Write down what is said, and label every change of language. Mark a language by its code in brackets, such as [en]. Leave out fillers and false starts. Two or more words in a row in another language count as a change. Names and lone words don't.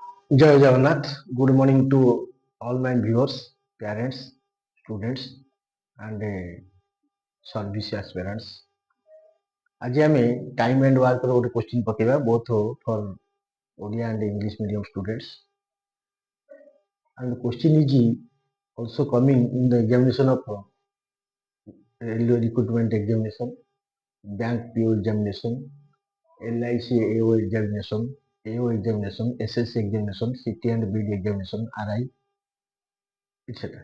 [or] Jai Jagannath. [en] Good morning to all my viewers, parents, students, and service aspirants. [or] ଆଜି ଆମେ [en] time and work [or] ର ଗୋଟେ question ପକେଇବା [en] both for Odia and English medium students. And the question is also coming in the examination of railway recruitment examination, bank PO examination, LIC AO examination, AO examination, SSC examination, CT and BD examination, RI, etc.